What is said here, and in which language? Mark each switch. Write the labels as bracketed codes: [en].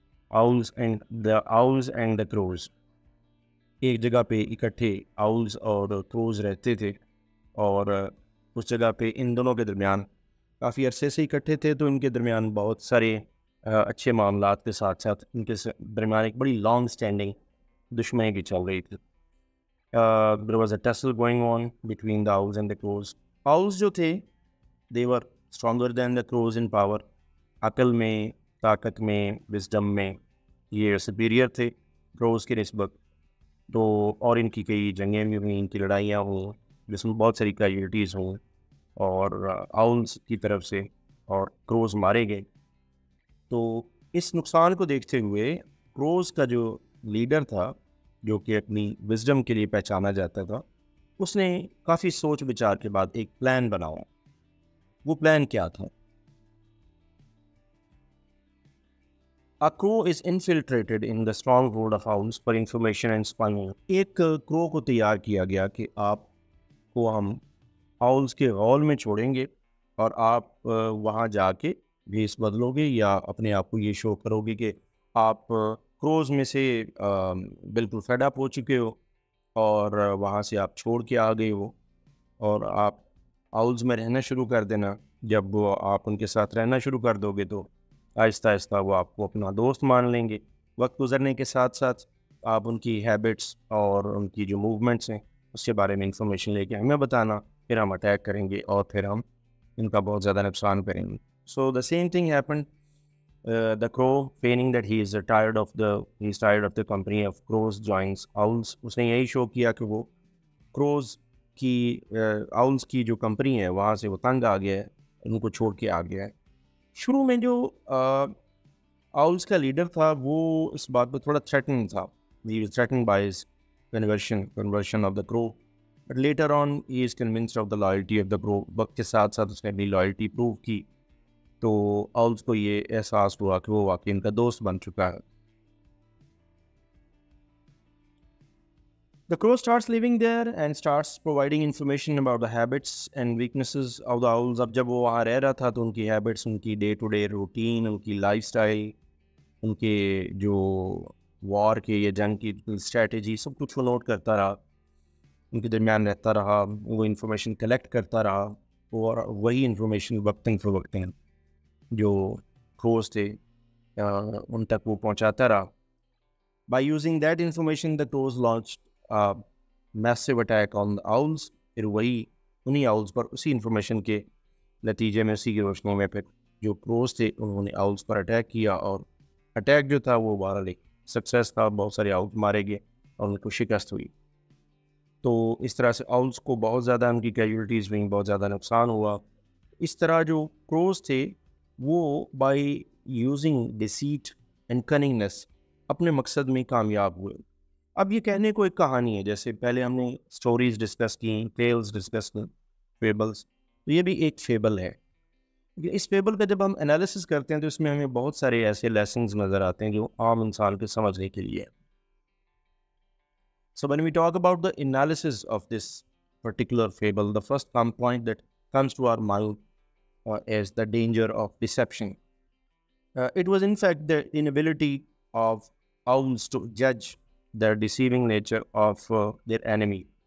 [en] Owls and the crows. [ur] ایک جگہ پہ اکٹھے آؤلز اور کروز رہتے تھے, اور اس جگہ پہ ان دونوں کے درمیان کافی عرصے سے اکٹھے تھے, تو ان کے درمیان بہت سارے اچھے معاملات کے ساتھ ساتھ ان کے درمیان ایک بڑی لانگ اسٹینڈنگ دشمنی بھی چل رہی تھی. [en] there was a tussle going on between the owls and the crows. Owls [ur] جو تھے [en] they were stronger than the crows in power. [ur] عقل میں, طاقت میں, وزڈم میں یہ سپیریئر تھے کروز کی نسبت. تو اور ان کی کئی جنگیں بھی ہوئیں, ان کی لڑائیاں ہوں جس میں بہت ساری کیجویلٹیز ہوں, اور آؤلز کی طرف سے اور کروز مارے گئے. تو اس نقصان کو دیکھتے ہوئے کروز کا جو لیڈر تھا, جو کہ اپنی وزڈم کے لیے پہچانا جاتا تھا, اس نے کافی سوچ بچار کے بعد ایک پلان بنایا. وہ پلان کیا تھا؟ A crow is infiltrated in the stronghold of owls for information and spying. ایک کرو کو تیار کیا گیا کہ آپ کو ہم آؤلز کے غول میں چھوڑیں گے, اور آپ وہاں جا کے بھیس بدلو گے یا اپنے آپ کو یہ شو کرو گے کہ آپ کروز میں سے بالکل فیڈ اپ ہو چکے ہو, اور وہاں سے آپ چھوڑ کے آ گئے ہو, اور آپ آؤلز میں رہنا شروع کر دینا. جب وہ آپ ان کے ساتھ رہنا شروع کر دو گے تو آہستہ آہستہ وہ آپ کو اپنا دوست مان لیں گے. وقت گزرنے کے ساتھ ساتھ آپ ان کی ہیبٹس اور ان کی جو موومنٹس ہیں اس کے بارے میں انفارمیشن لے کے ہمیں بتانا, پھر ہم اٹیک کریں گے اور پھر ہم ان کا بہت زیادہ نقصان کریں گے. [en] So the same thing happened. The crow feeling that he is tired of the company of crows joins owls. [ur] اس نے یہی شو کیا کہ وہ کروز کی آؤلز کی جو کمپنی ہے وہاں سے وہ تنگ آ گیا ہے, ان کو چھوڑ کے آ گیا ہے. شروع میں جو آؤلز کا لیڈر تھا وہ اس بات پہ تھوڑا تھریٹنگ تھا. [en] He was threatened by his conversion of the crow, but later on he is convinced of the loyalty of the crow. [ur] وقت کے ساتھ ساتھ اس نے اپنی لائلٹی پروو کی, تو آؤلز کو یہ احساس ہوا کہ وہ واقعی ان کا دوست بن چکا ہے. [en] The crow starts living there and starts providing information about the habits and weaknesses of the owls. [ur] اب جب وہ وہاں رہ رہا تھا تو ان کی ہیبٹس, ان کی ڈے ٹو ڈے روٹین, ان کی لائف سٹائل, ان کے جو وار کے یا جنگ کی اسٹریٹجی, سب کچھ وہ نوٹ کرتا رہا, ان کے درمیان رہتا رہا, وہ انفارمیشن کلیکٹ کرتا رہا, اور وہی انفارمیشن وقتاً فوقتاً جو کروز تھے ان تک وہ پہنچاتا رہا. [en] By using that information, the crows launched a massive attack on the owls. [ur] پھر وہی انہی آؤلز پر اسی انفارمیشن کے نتیجے میں, اسی کی روشنی میں پھر جو کروز تھے انہوں نے آؤلز پر اٹیک کیا, اور اٹیک جو تھا وہ بہرحال ایک سکسیس تھا. بہت سارے آؤلز مارے گئے اور ان کو شکست ہوئی. تو اس طرح سے آؤلز کو بہت زیادہ ان کی کیجویلٹیز ہوئیں, بہت زیادہ نقصان ہوا. اس طرح جو کروز تھے وہ [en] by using deceit and cunningness [ur] اپنے مقصد میں کامیاب ہوئے. اب یہ کہنے کو ایک کہانی ہے, جیسے پہلے ہم نے سٹوریز ڈسکس کی, ٹیلز ڈسکس کی, فیبلز, تو یہ بھی ایک فیبل ہے. اس فیبل کا جب ہم انالیسس کرتے ہیں تو اس میں ہمیں بہت سارے ایسے لیسنز نظر آتے ہیں جو عام انسان کے سمجھنے کے لیے. [en] So when we talk about the analysis of this particular fable, the first point that comes to our mind is the danger of deception. It was in fact the inability of owls to judge the deceiving nature of their enemy.